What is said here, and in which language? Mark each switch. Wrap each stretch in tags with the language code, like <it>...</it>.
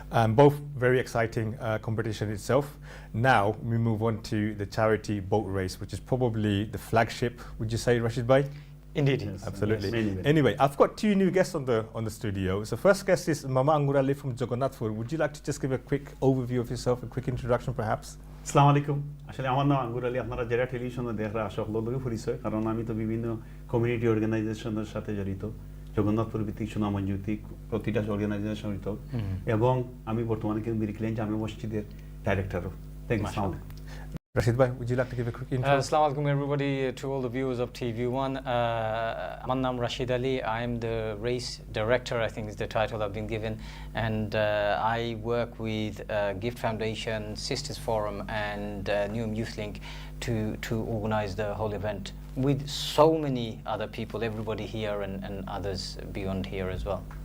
<en>Both very exciting competition itself. Now we move on to the charity boat race, which is probably the flagship, would you say, Rashid Bhai? Indeed. Yes. Absolutely. Yes. Anyway, I've got two new guests on the studio. So first guest is Mama Angurali from Jagannathpur. Would you like to just give a quick overview of yourself, a quick introduction perhaps?</en> <bn>আসসালামু আলাইকুম আসলে আমার নাম আঙ্গুর আলী আপনারা যারা টেলিভিশনে দেখরা সকলের পরিচয় কারণ আমি তো বিভিন্ন কমিউনিটি অর্গানাইজেশনের সাথে জড়িত জগন্নাথপুর ভিত্তিক সুনামগঞ্জ ভিত্তিক প্রতিটা অর্গানাইজেশন জড়িত এবং আমি বর্তমানে কিন্তু মিরিকলেন জামে মসজিদের ডাইরেক্টরও</bn> <en>thank you</en> <bn>সালাম</bn> <en>Rashid Bhai, would you like to give a quick intro? Assalamu alaikum everybody, to all the viewers of TV1. My name is Rashid Ali. I am the race director, I think is the title I've been given. And I work with Gift Foundation, Sisters Forum and Newham Youth Link to organize the whole event with so many other people, everybody here and others beyond here as well.</en>